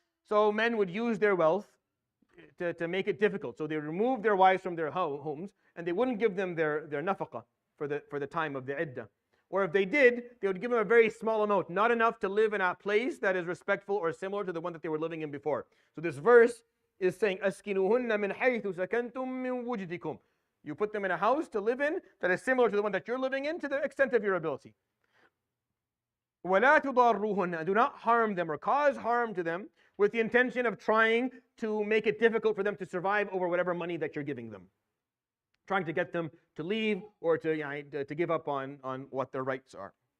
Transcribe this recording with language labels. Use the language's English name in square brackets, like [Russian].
[English] So men would use their wealth to make it difficult. So they remove their wives from their homes, and they wouldn't give them their nafaqah for the time of the iddah. Or if they did, they would give them a very small amount, not enough to live in a place that is respectful or similar to the one that they were living in before. So this verse is saying, [Arabic] أَسْكِنُوهُنَّ مِنْ حَيْثُ سَكَنْتُم مِّن وُجْدِكُمْ. [English] You put them in a house to live in that is similar to the one that you're living in to the extent of your ability. [Arabic] وَلَا تُضَارُّوهُنَّ. [English] Do not harm them or cause harm to them with the intention of trying to make it difficult for them to survive over whatever money that you're giving them. Trying to get them to leave or to give up on what their rights are.